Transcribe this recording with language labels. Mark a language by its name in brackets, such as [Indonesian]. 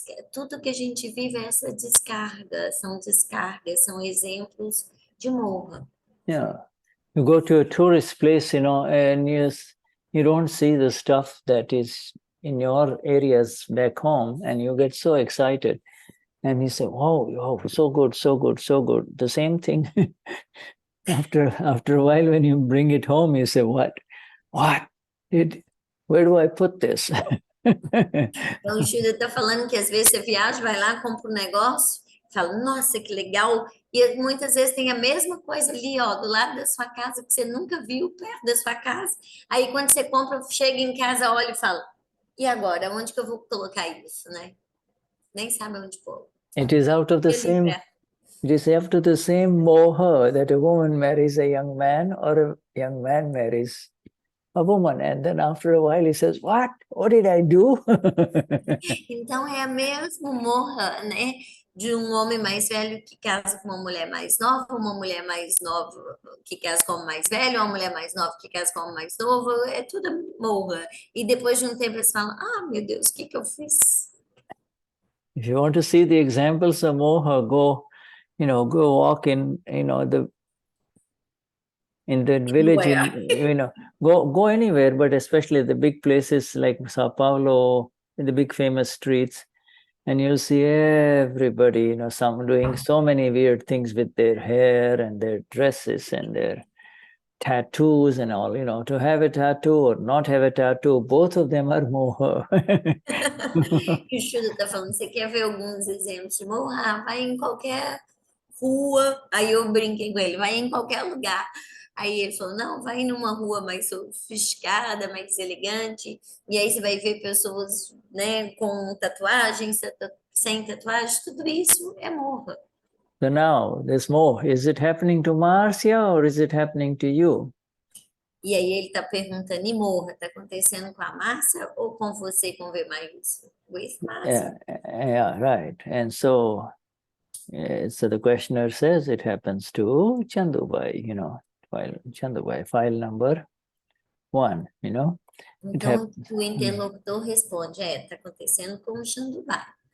[Portuguese] Tudo que a gente vive é essa descarga, são exemplos de Moha. [English] Yeah. You go to a tourist place, and you don't see the stuff that is in your areas back home, and you get so excited. And you say, oh, so good, so good, so good. The same thing after a while, when you bring it home, you say, what? Where do I put this? [Portuguese] Então, o Shuddha está falando que às vezes você viaja, vai lá, compra um negócio, fala, nossa, que legal. E muitas vezes tem a mesma coisa ali, ó, do lado da sua casa, que você nunca viu perto da sua casa. Aí, quando você compra, chega em casa, olha e fala, e agora? Onde que eu vou colocar isso, né? Nem sabe onde pôr. [English] It is out of the same... It is after the same moha that a woman marries a young man, or a young man marries a woman. And then after a while he says, what did I do? [Portuguese] Então é a mesma moha, né? De um homem mais velho que casa com uma mulher mais nova, uma mulher mais nova que casa com um mais velho, uma mulher mais nova que casa com um mais novo, é tudo moha. E depois de um tempo eles falam, meu Deus, o que eu fiz? [English] If you want to see the examples of moha, go walk in the village, go anywhere, but especially the big places like Sao Paulo, in the big famous streets, and you'll see everybody, some doing so many weird things with their hair and their dresses and their tattoos and all, to have a tattoo or not have a tattoo, both of them are moha. [Portuguese] E o Shuddha está falando, você quer ver alguns exemplos de moha? Vai em qualquer rua. Aí eu brinquei com ele, vai em qualquer lugar. Aí ele falou, não, vai numa rua mais sofisticada, mais elegante, e aí você vai ver pessoas, né, com tatuagens, sem tatuagem, tudo isso é moha. [English] So now, this moha, is it happening to Marcia or is it happening to you? [Portuguese] E aí ele está perguntando, e moha, está acontecendo com a Márcia ou com você, com V mais? [English] With Márcia. Yeah, right. And so the questioner says it happens to Chandubai, Chandubai, file number 1, [Portuguese] Então, o interlocutor responde, está acontecendo com o Chandubai.